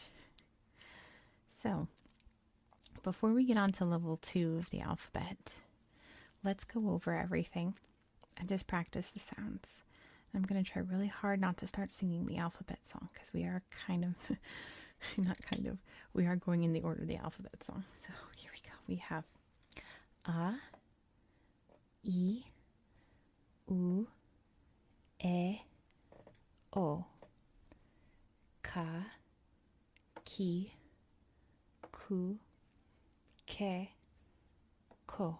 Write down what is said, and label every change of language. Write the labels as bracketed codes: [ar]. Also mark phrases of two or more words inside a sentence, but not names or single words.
[en] So, before we get on to level 2 of the alphabet, let's go over everything and just practice the sounds. I'm going to try really hard not to start singing the alphabet song because we are we are going in the order of the alphabet song. So here we go. We have [ja] あ い う え お か き く け こ,